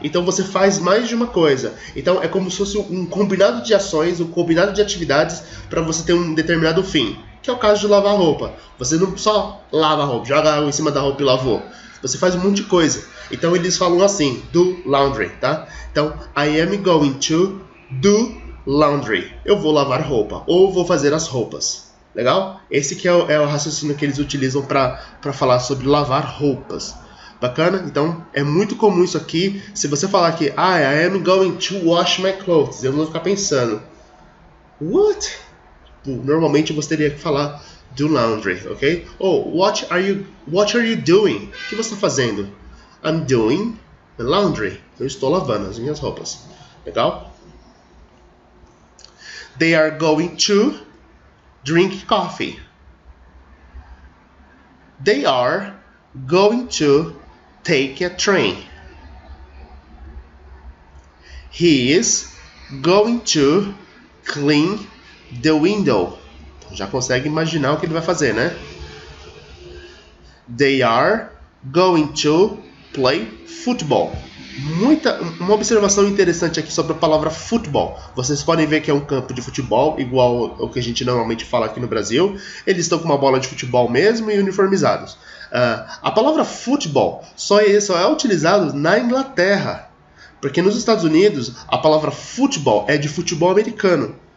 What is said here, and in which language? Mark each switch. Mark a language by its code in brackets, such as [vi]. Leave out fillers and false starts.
[pt] Então você faz mais de uma coisa. Então é como se fosse um combinado de ações, um combinado de atividades para você ter um determinado fim. Que é o caso de lavar roupa. Você não só lava a roupa, joga água em cima da roupa e lavou. Você faz um monte de coisa. Então eles falam assim, do laundry, tá? Então, [en] I am going to do laundry. [pt] Eu vou lavar roupa, ou vou fazer as roupas. Legal? Esse que é o raciocínio que eles utilizam para falar sobre lavar roupas. Bacana? Então, é muito comum isso aqui. Se você falar aqui, [en] I am going to wash my clothes, [pt] eu vou ficar pensando, what? Normalmente você teria que falar do laundry, ok? [en] What are you doing? [pt] O que você está fazendo? [en] I'm doing the laundry. [pt] Eu estou lavando as minhas roupas. Legal? [en] They are going to drink coffee. They are going to take a train. He is going to clean the window. [pt] Já consegue imaginar o que ele vai fazer, né? They are going to play football. Uma observação interessante aqui sobre a palavra futebol. Vocês podem ver que é um campo de futebol, igual ao que a gente normalmente fala aqui no Brasil. Eles estão com uma bola de futebol mesmo e uniformizados. A palavra futebol só é utilizada na Inglaterra, porque nos Estados Unidos a palavra futebol é de futebol americano.